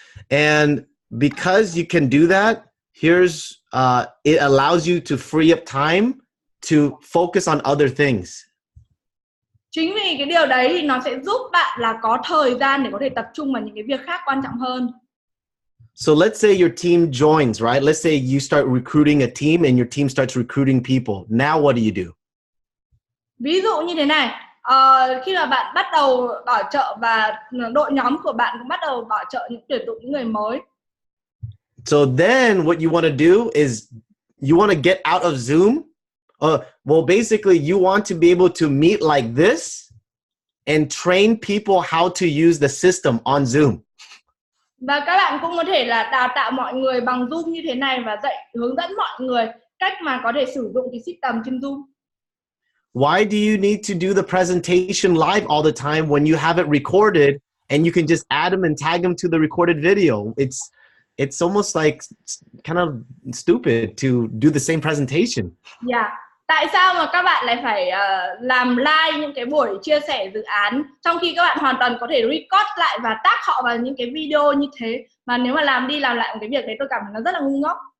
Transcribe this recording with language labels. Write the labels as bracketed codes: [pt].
[en] And because you can do that, here's it allows you to free up time to focus on other things. [vi] Chính vì cái điều đấy thì nó sẽ giúp bạn là có thời gian để có thể tập trung vào những cái việc khác quan trọng hơn. [en] So let's say your team joins, right? Let's say you start recruiting a team and your team starts recruiting people. Now what do you do? [vi] Ví dụ như thế này, khi mà bạn bắt đầu bảo trợ và đội nhóm của bạn cũng bắt đầu bảo trợ tuyển dụng những người mới. [en] So then what you want to do is you want to get out of Zoom. Well, basically you want to be able to meet like this and train people how to use the system on Zoom. [vi] Và các bạn cũng có thể là đào tạo mọi người bằng Zoom như thế này và hướng dẫn mọi người cách mà có thể sử dụng cái system trên Zoom. [en] Why do you need to do the presentation live all the time when you have it recorded and you can just add them and tag them to the recorded video? It's almost like kind of stupid to do the same presentation. Yeah. [vi] Tại sao mà các bạn lại phải làm live những cái buổi chia sẻ dự án trong khi các bạn hoàn toàn có thể record lại và tag họ vào những cái video như thế, mà nếu mà làm đi làm lại một cái việc đấy tôi cảm thấy nó rất là ngu ngốc.